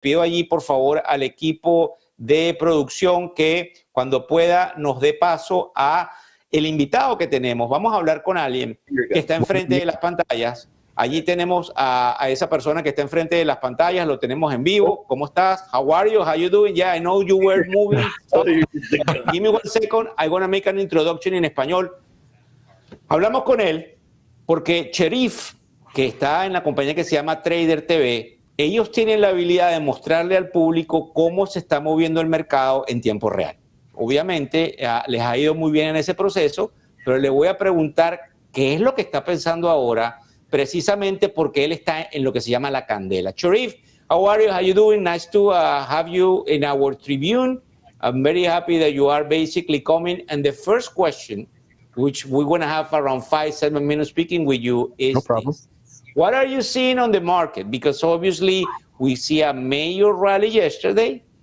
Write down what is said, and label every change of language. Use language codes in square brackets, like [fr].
[es] pido allí, por favor, al equipo de producción que cuando pueda nos dé paso a el invitado que tenemos. Vamos a hablar con alguien que está enfrente de las pantallas. Allí tenemos a esa persona que está enfrente de las pantallas, lo tenemos en vivo. ¿Cómo estás? [en] How are you? How you doing? Yeah, I know you were moving. So, give me 1 second. I'm going to make an introduction [es] en español. Hablamos con él porque Cherif, que está en la compañía que se llama Trader TV, ellos tienen la habilidad de mostrarle al público cómo se está moviendo el mercado en tiempo real. Obviamente les ha ido muy bien en ese proceso, pero le voy a preguntar qué es lo que está pensando ahora, precisamente porque él está en lo que se llama la candela. [en] Cherif, how are you? How you doing? Nice to have you in our tribune. I'm very happy that you are basically coming. And the first question, which we're going to have around 5-7 minutes speaking with you, is no problem. this. What are you seeing on the market? Because obviously we see a major rally yesterday.